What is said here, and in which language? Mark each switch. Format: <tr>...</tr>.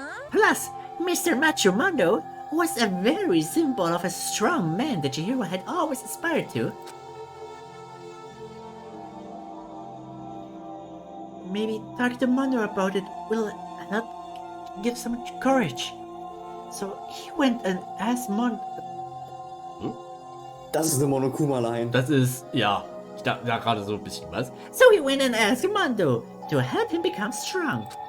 <en>Plus, Mr. Macho Mondo was a very symbol of a strong man that Chihiro had always aspired to. Maybe talking to Mondo about it will help give some courage. So he went and asked Mondo.</en> <de>Das ist eine Monokuma-Line. Das ist, ja, ich dachte ja gerade so ein bisschen was.</de> <en>So he went and asked Mondo to help him become strong.</en>